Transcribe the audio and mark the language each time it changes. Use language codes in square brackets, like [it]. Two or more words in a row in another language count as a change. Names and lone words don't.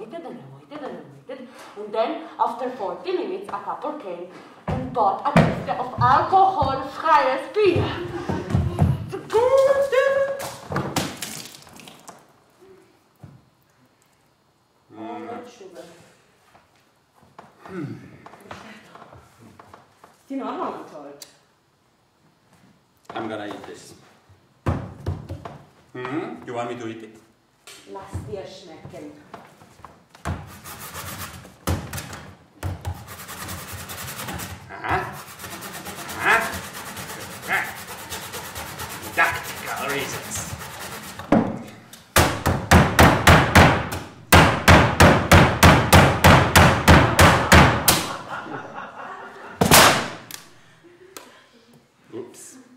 [en] And then after 40 minutes, a couple came and bought a liter of alcohol-freies beer. Sugar. [hr] Ti normalan čovječ. [en] I'm gonna eat this. You want me to eat it? [de] Lass dir schmecken. [en] Tactical reasons. Oops.